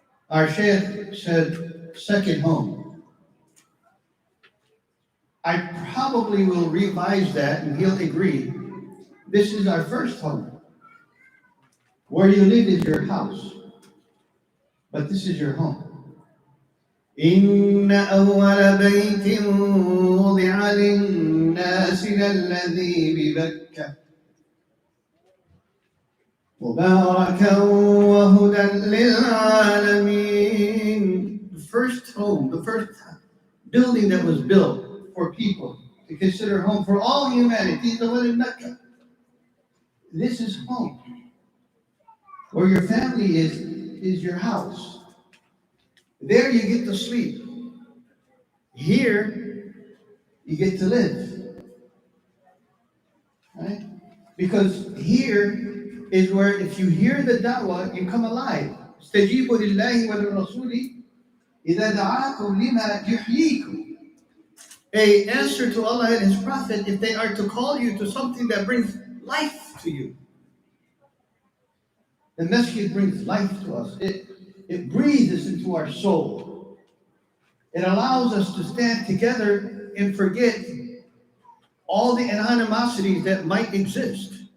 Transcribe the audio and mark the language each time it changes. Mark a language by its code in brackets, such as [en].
[en] Our Shaykh said, second home. I probably will revise that and he'll agree. This is our first home. Where you live is your house, but this is your home. [ar] إن أول بيت وضع للناس الذي ببكة مباركا وهدى للعالمين. [en] The first home, the first building that was built for people to consider home for all humanity is the one in Mecca. This is home. Where your family is your house. There you get to sleep. Here you get to live. Right? Because here is where if you hear the da'wah, you come alive. [ar] استجيبوا لله وللرسول إذا دعاكم لما يحييكم. [en] A answer to Allah and His Prophet if they are to call you to something that brings life to you. The masjid brings life to us. It breathes into our soul. It allows us to stand together and forget all the animosities that might exist.